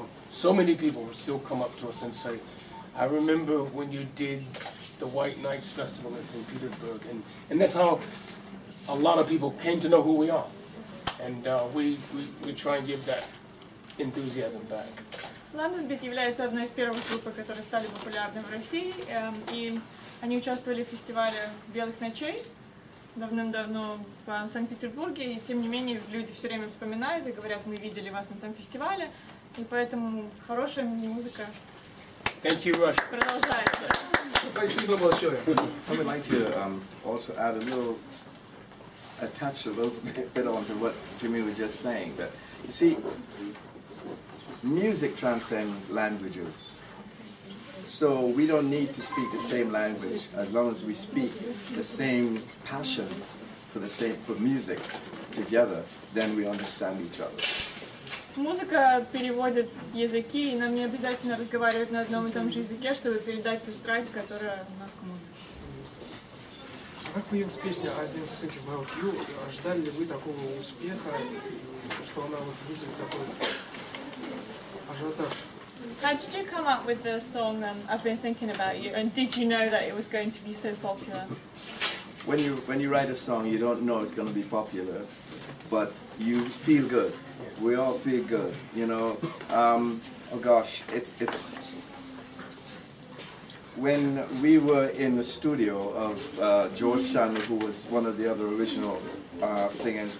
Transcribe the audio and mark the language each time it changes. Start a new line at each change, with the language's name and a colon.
English: So many people still come up to us and say, I remember when you did the White Nights Festival in St. Petersburg, and that's how a lot of people came to know who we are. And we try and give that enthusiasm back.
Russian: LondonBeat является одной из первых групп, которые стали популярны в России, и они участвовали в фестивале «Белых ночей» давным-давно в Санкт-Петербурге, и тем не менее люди все время вспоминают и говорят, мы видели вас на том фестивале, и поэтому хорошая музыка продолжается. Спасибо большое.
English: I would like to also add attach a little bit onto what Jimmy was just saying. That you see, music transcends languages. So we don't need to speak the same language as long as we speak the same passion for music together, then we understand each other.
Russian: Музыка переводит языки, и нам не обязательно разговаривать на одном и том же языке, чтобы передать ту страсть, которая у нас к музыке. Как появилась песня I've been thinking about you? Ждали ли вы такого успеха, что она вот вызовет такой ажиотаж?
English: How did you come up with the song I've been thinking about you? And did you know that it was going to be so popular? When you write a song, you don't know it's going to be popular, but you feel good. We all feel good, you know. Oh gosh, it's when we were in the studio of George Chandler, who was one of the other original singers.